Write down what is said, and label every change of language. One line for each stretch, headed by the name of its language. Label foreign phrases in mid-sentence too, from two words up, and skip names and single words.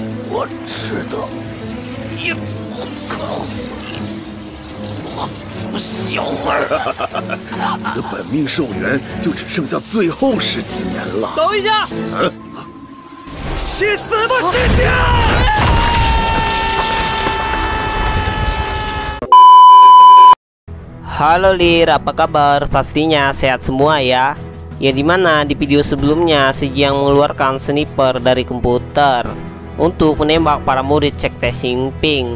Chinese: 我吃的也不告诉你，我族小儿，你的本命寿元就只剩下最后10几年了。等一下！去死吧，世界
Indonesian: ！Halo Lir, apa kabar? Pastinya sehat semua ya. Ya dimana di video sebelumnya Siji yang mengeluarkan sniper dari komputer untuk menembak para murid Sekte Xingping.